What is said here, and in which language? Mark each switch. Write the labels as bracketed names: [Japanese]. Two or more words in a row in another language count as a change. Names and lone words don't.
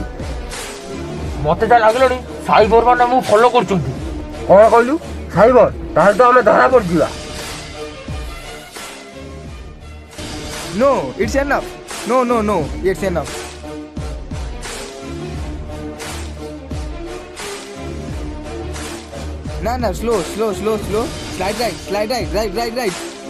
[Odia] ମତେ ଯାହା ଲାଗିଲାଣି ସାଇବର ମାନେ ମୁଁ ଫଲୋ କରୁଛନ୍ତି। କ'ଣ କହିଲୁ? ସାଇବର? ତାହେଲେ ତ ଆମେ ଧରା ପଡ଼ିଯିବା। [English] No, it's enough. No, it's enough. No, slow. Slide right.